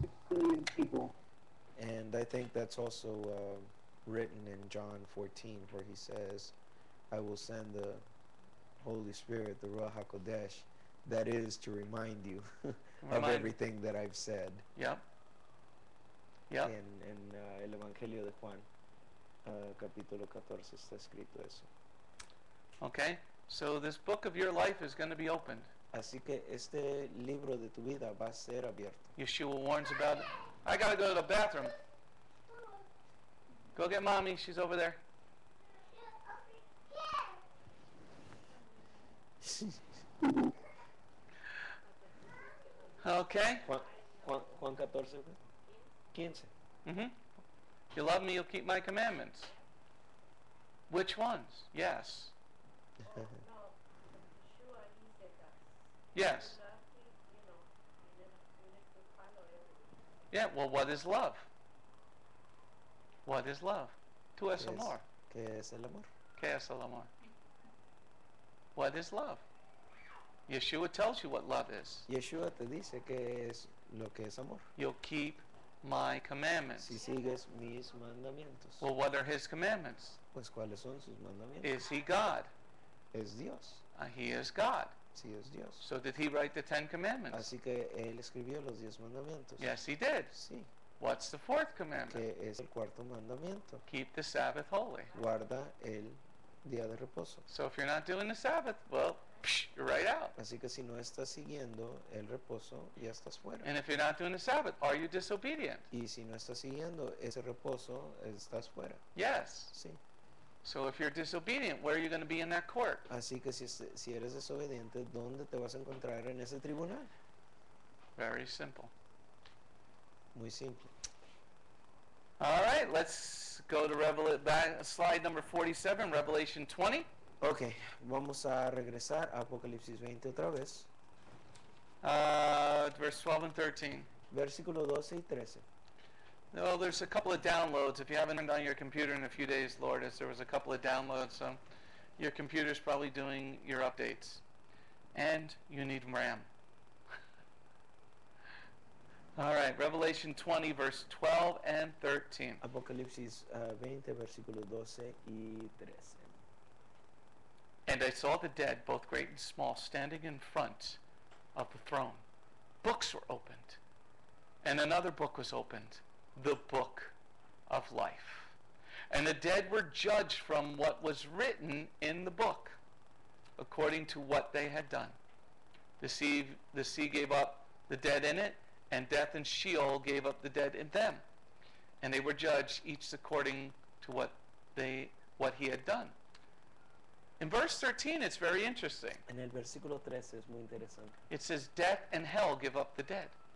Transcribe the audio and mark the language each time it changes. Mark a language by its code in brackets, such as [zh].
[en] And I think that's also written in John 14, where he says, I will send the Holy Spirit, the Ruach HaKodesh, that is to remind you of Remind- everything that I've said. Yep. Yep. [es] En el Evangelio de Juan, capítulo 14, está escrito eso. Okay? [en] So this book of your life is going to be opened. [es] Así que este libro de tu vida va a ser abierto. [en] Yeshua warns about it. I got to go to the bathroom. Go get mommy. She's over there. Okay? [es] Juan 14, 15. Mm-hmm. [en] If you love me, you'll keep my commandments. Which ones? Yes. Yes. Yeah, well, what is love? What is love? [es] Tú es ¿Qué es, amor. qué es el amor? ¿Qué es el amor? [en] What is love? Yeshua tells you what love is. [es] Yeshua te dice que es lo que es amor. [en] You'll keep my commandments. [es] Si sigues mis mandamientos. [en] Well, what are his commandments? [es] Pues ¿cuáles son sus mandamientos? [en] Is he God? [es] Es Dios. [en] He is God. [es] Sí, es Dios. [en] So did he write the 10 commandments? [es] Así que él escribió los 10 mandamientos. [en] Yes, he did. [es] Sí. [en] What's the fourth commandment? [es] Que es el cuarto mandamiento. [en] Keep the Sabbath holy. [es] Guarda el día de reposo. [en] So if you're not doing the Sabbath, well, you're right out. [es] Así que si no estás siguiendo el reposo, ya estás fuera. [en] And if you're not doing the Sabbath, are you disobedient? [es] Y si no estás siguiendo ese reposo, estás fuera. [en] Yes. [es] Sí. [en] So if you're disobedient, where are you going to be in that court? [es] Así que si eres desobediente, ¿dónde te vas a encontrar en ese tribunal? [en] Very simple. [es] Muy simple. [en] All right, let's go to slide number 47, Revelation 20. [es] Ok, vamos a regresar a Apocalipsis 20 otra vez. [en] Verse 12 and 13. [es] Versículo 12 y 13. [en] No, there's a couple of downloads. If you haven't turned on your computer in a few days, Lord, there was a couple of downloads. So your computer's probably doing your updates. And you need RAM. All right, Revelation 20, verse 12 and 13. [es] Apocalipsis 20, versículo 12 y 13. [en] And I saw the dead, both great and small, standing in front of the throne. Books were opened. And another book was opened, the book of life. And the dead were judged from what was written in the book, according to what they had done. The sea gave up the dead in it, and death and Sheol gave up the dead in them. And they were judged, each according to what he had done. In verse 13, it's very interesting. [es] En el versículo 13 es muy interesante. [en] It says, death and hell give up the dead.